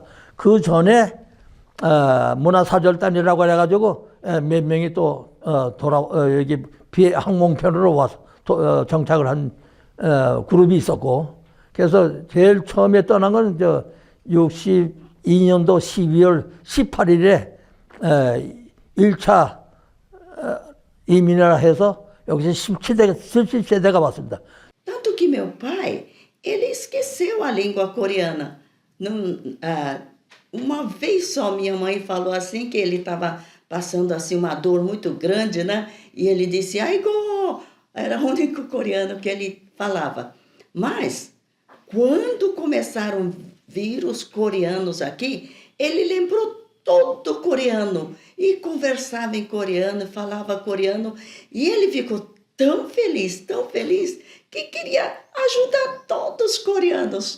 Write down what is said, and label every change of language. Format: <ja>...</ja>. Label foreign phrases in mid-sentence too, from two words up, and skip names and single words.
<ko>그 전에 문화사절단이라고 해가지고 몇 명이 또 여기 항공편으로 와서 정착을 한 그룹이 있었고, 그래서 제일 처음에 떠난 건 62년도 12월 18일에 1차 이민이라 해서 여기서 17세대가 왔습니다.</ko> <pt>Tanto que meu pai, ele esqueceu a língua coreana. Uma vez só minha mãe falou assim que ele estava passando assim uma dor muito grande, né? E ele disse, Aigo! Era o único coreano que ele falava. Mas, quando começaram a vir os coreanos aqui, ele lembrou todo coreano e conversava em coreano, falava coreano, e ele ficou tão feliz, que queria ajudar todos os coreanos.</pt>